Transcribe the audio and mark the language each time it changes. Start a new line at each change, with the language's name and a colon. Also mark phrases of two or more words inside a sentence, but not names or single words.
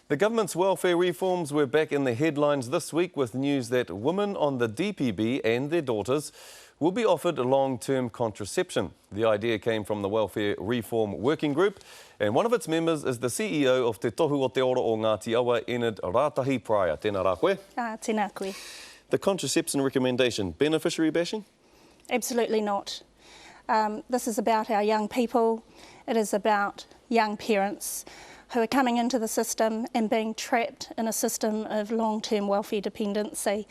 English: The government's welfare reforms were back in the headlines this week with news that women on the DPB and their daughters will be offered long-term contraception. The idea came from the Welfare Reform Working Group, and one of its members is the CEO of Te Tohu o Te Oro o Ngāti Awa, Enid Rātahi Praia.
Māori: Tēnā rā koe. Tēnā koe.
English: The contraception recommendation, beneficiary bashing? Absolutely not. This is about our young people. It is about young parents who are coming into the system and being trapped in a system of long-term welfare dependency.